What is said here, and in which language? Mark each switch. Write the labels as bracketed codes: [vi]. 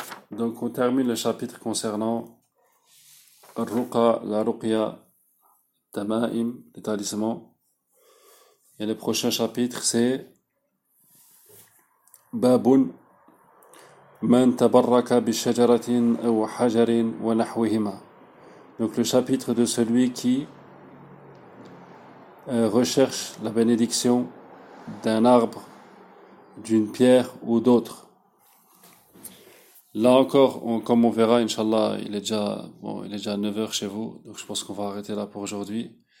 [fr] Donc on termine le chapitre concernant Ruqa, la Ruqya, Tama'im, les talismans. Et le prochain chapitre, c'est [ar] باب من تبرك بشجرة أو حجر ونحوهما. [fr] Donc le chapitre de celui qui recherche la bénédiction d'un arbre, d'une pierre ou d'autre. Là encore, comme on verra, Inch'Allah, il est déjà 9h chez vous, donc je pense qu'on va arrêter là pour aujourd'hui.